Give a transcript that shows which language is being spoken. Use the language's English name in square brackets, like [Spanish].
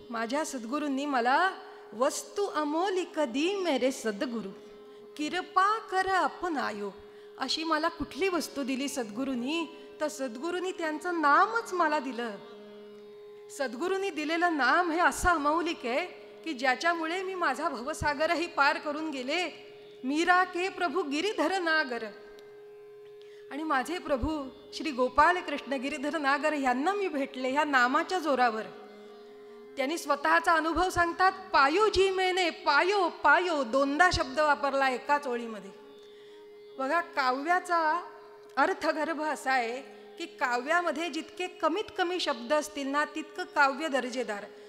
[Marathi] माझ्या सद्गुरूंनी मला वस्तू अमोलिक दी [Hindi] मेरे सद्गुरु, कृपा कर अपनायो. [Marathi] अशी मला कुठली वस्तू दिली सद्गुरूंनी? तर सद्गुरूंनी त्यांचं नामच मला दिलं. सद्गुरूंनी दिलेलं नाम हे असं अमौलिक आहे की ज्याच्यामुळे मी माझा भवसागरही पार करून गेले. [Hindi] मीरा के प्रभू गिरीधर नागर. [Marathi] आणि माझे प्रभू श्री गोपाल कृष्ण गिरीधर नागर यांना मी भेटले ह्या नामाच्या जोरावर. त्यांनी स्वतःचा अनुभव सांगतात. [Hindi] पायो जी मैंने पायो पायो, [Marathi] दोनदा शब्द वापरला एकाच ओळीमध्ये. बघा, काव्याचा अर्थगर्भ असा आहे की काव्यामध्ये जितके कमीत कमी शब्द असतील ना तितकं काव्य दर्जेदार.